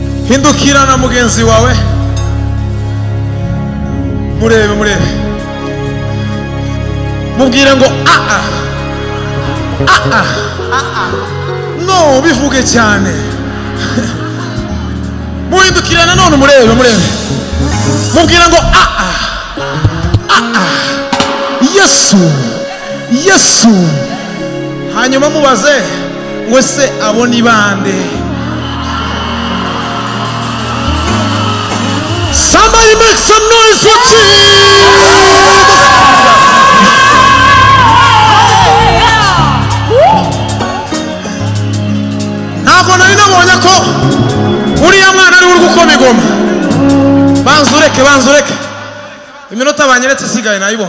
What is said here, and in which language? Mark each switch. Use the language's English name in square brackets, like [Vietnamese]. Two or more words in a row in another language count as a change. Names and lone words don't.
[Kinyarwanda] hindukira na mugenzi wawe murebe mubwire ngo no bivuge cyane muhindukira na none murebe mubwire ngo Yesu hanyuma mubaze ngo se abo ni bande? [English] Somebody make some noise for Jesus. [Kinyarwanda] Ntabwo nari nabonye ko uriya mwana ari uri gukoma igoma. Banzureke iminota banyeretse isigaye nayibonye.